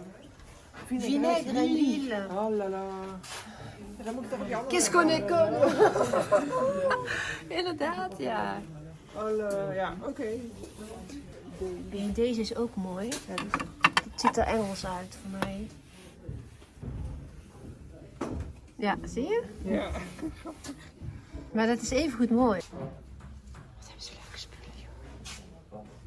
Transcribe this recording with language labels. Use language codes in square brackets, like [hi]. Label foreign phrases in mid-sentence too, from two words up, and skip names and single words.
[fr] Vinaigre en Lille. Oh la la. [nl] Dan moet ik toch op je andere... [fr] Qu'est-ce qu'on est con? [nl] Inderdaad, ja. Oh ja, oké. En deze is ook mooi. Het ziet er Engels uit voor mij. Ja, zie je? Ja. Maar dat is even goed mooi. Wat hebben ze leuke spullen, joh.